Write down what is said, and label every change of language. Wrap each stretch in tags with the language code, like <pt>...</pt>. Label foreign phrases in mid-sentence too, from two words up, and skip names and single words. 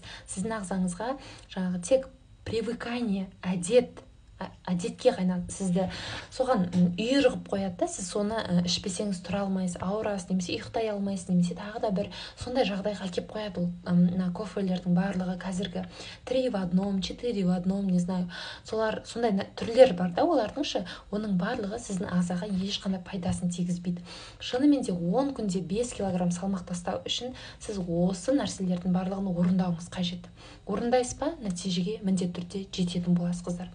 <kk>Сіздің ағзаңызға жаңағы тек привыкание, әдетке қайнап сізді соған үйір қып қояды да, сіз соны ішпесеңіз тұра алмайсыз, ауырасыз, немесе ұйықтай алмайсыз, немесе тағы да бір сондай жағдайға келіп қояды. Ол кофелердің барлығы қазіргі 3 в 1, 4 в 1,</kk> <ru>не знаю,</ru> <kk>солар сондай түрлер бар да, олардың оның барлығы сіздің ағзаға ешқандай пайдасын тигізбейді. Шынымен де 10 күнде 5 килограмм салмақ тастау үшін сіз осы нәрселердің барлығын орындауыңыз қажет. Орындайсыз ба, нәтижеге міндетті түрде жететін боласыз қыздар.</kk>